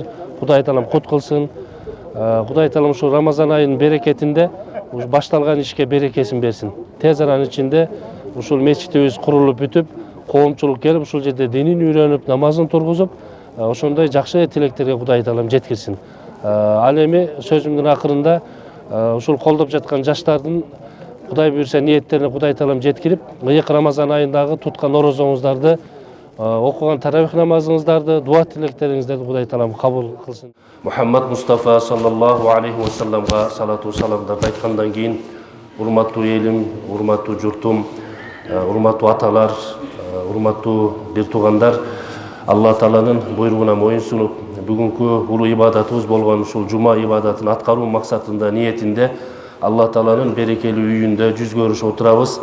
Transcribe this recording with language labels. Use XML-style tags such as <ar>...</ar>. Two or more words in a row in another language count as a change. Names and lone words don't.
<ky>Кудай Таалам кут кылсын. Кудай Таалам шу Рамазан айынын берекетинде башталган ишке берекесин берсин. Тез аранын ичинде ушул мечитибиз курулуп бүтүп, коомчулук келип ушул жерде динин үйрөнүп, намазын тургузуп, ошондой жакшы тилектерге Кудай Таалам жеткирсин. Ал эми сөзүмдүн акырында ушул колдоп жаткан жаштардын Кудай буйрса ниеттерине Кудай Таалам жеткирип, ыйык Рамазан айындагы туткан орозоңуздарды, окуган таравих намазыңыздарды, дуа тилектериңиздерди Кудай Таалам кабыл кылсын. Мухаммад Мустафа</ky> <ar>صلى الله عليه وسلم</ar> <ky>салату саламдарды айткандан кийин, урматтуу элим, урматтуу журтум, урматтуу аталар, урматтуу бир туугандар, Алла Тааланын буйругуна моюнсунуп, бүгүнкү улуу ибадатыбыз болгон ушул жума ибадатын аткаруу максатында ниетинде Алла Тааланын берекелүү үйүндө жүз көрүшүп отурабыз.</ky>